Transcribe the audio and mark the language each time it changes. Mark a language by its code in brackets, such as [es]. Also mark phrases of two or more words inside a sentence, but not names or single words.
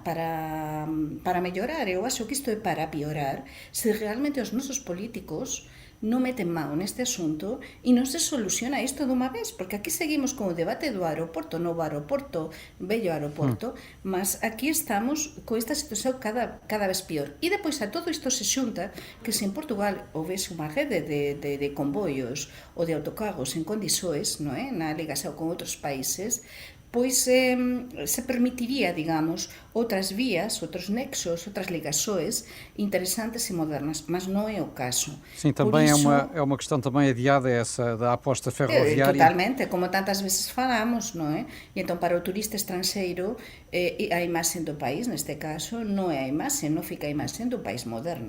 [gl] para mellorar, eu acho que isto é para piorar, se realmente os nosos políticos non meten mão neste asunto e non se soluciona isto dunha vez, porque aquí seguimos con o debate do aeroporto, novo aeroporto, vello aeroporto, mas aquí estamos con esta situación cada vez pior. E depois a todo isto se xunta que se en Portugal houvese unha rede de convoios ou de autocargos en condições, non é? Na ligación con outros países, pois se permitiría, digamos, outras vías, outros nexos, [pt] outras ligações interessantes e modernas, mas não é o caso. Sim, também isso, é uma questão também adiada essa da aposta ferroviária. Totalmente, como tantas vezes falamos, não é? E então para o turista estrangeiro a imagem do país, neste caso, não é a imagem, não fica a imagem do país moderno.